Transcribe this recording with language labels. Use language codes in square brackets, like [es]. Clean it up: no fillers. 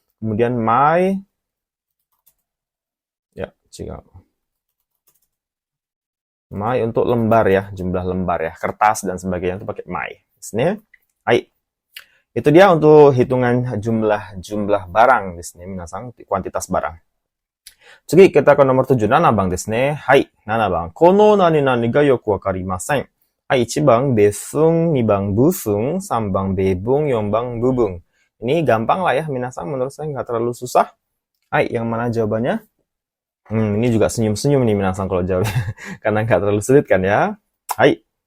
[id] Kemudian mai ya, jika mai untuk lembar ya, jumlah lembar ya, kertas dan sebagainya itu pakai mai. Di sini, hai. Itu dia untuk hitungan jumlah barang di sini, minasang, kuantitas barang. Jadi kita ke nomor 7, [ja] 7番ですね。はい、7番。この何々がよくわかりません。はい、1番besung, 2番busung, 3番bebung, 4番bubung. [id] Ini gampang lah ya, minasang, menurut saya nggak terlalu susah. Hai, yang mana jawabannya? Ini juga senyum-senyum nih minasang kalau jawabnya. Karena nggak terlalu sulit kan ya. Hai.